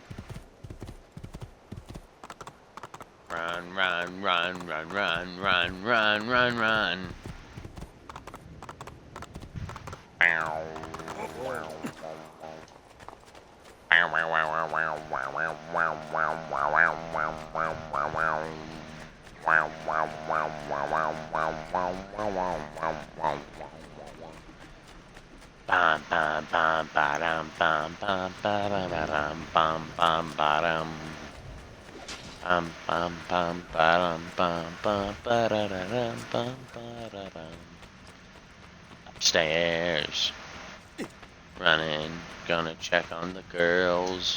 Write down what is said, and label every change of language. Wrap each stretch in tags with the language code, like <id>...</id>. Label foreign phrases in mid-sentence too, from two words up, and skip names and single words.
<en>Run, run, run, run, run, run, run, run, run. Bow. Bum bum bum ba-dum bum bum ba-da-da-dum bum bum ba-dum. Bum bum bum ba-dum bum bum ba-da-da-dum bum ba-da-dum. Upstairs. Running. Gonna check on the girls.</en>